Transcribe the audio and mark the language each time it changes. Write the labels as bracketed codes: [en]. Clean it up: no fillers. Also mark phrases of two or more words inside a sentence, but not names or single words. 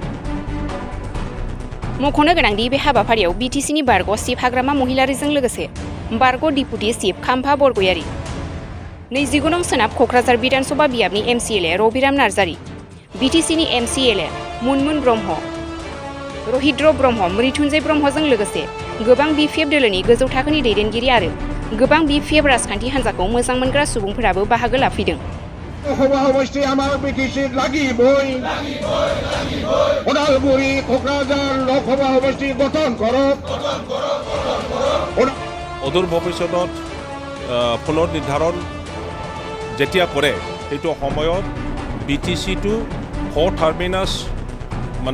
[brx] मख'नो गोनांदि बे हाबाफारियाव बिटिसिनि बारग' चिफ हाग्रामा महिलारिजों लोगोसे बारग' [en] deputy chief [brx] खाम्फा बरगयारि 29 नं सोनाब क'क्राझार बिधानसभा बियाबनि एमसिएलए रबिराम नार्जारि, बिटिसिनि एमसिएलए मुनमुन ब्रह्म, रहिद्र ब्रह्म, मृत्युन्जय ब्रह्मजों लोगोसे गोबां बिपिएफ दोलोनि गोजौ थाखोनि दैदेनगिरि आरो गोबां बिपिएफ राजखान्थि हान्जाखौ मोजां मोनग्रा सुबुंफोराबो बाहागो लाफैदों। [as] অদূৰ ভৱিষ্যতত পুনৰ নিৰ্ধাৰণ যেতিয়া কৰে সেইটো সময়ত বিটিচিটো টাৰ্মিনাছ মানে